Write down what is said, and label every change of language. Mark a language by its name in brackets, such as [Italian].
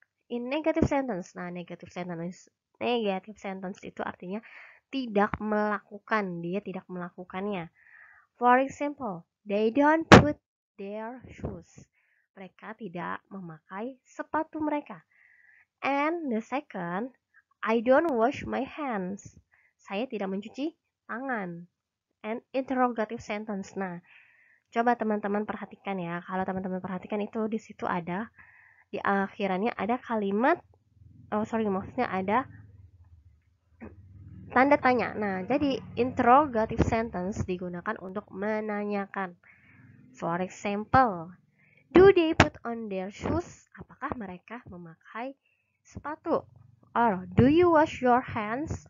[English] In negative sentence, [Indonesian] nah negative sentence itu artinya tidak melakukan, dia tidak melakukannya. [English] For example, they don't put their shoes. [Indonesian] Mereka tidak memakai sepatu mereka. [English] And the second, I don't wash my hands. [Indonesian] Saya tidak mencuci tangan. [English] And interrogative sentence. [Indonesian] Nah, coba teman-teman perhatikan ya. Kalau teman-teman perhatikan itu di situ ada, di akhirannya ada kalimat, maksudnya ada tanda tanya. Nah, jadi interrogative sentence digunakan untuk menanyakan. [English] For example, do they put on their shoes? [Indonesian] Apakah mereka memakai sepatu? [English] Or do you wash your hands?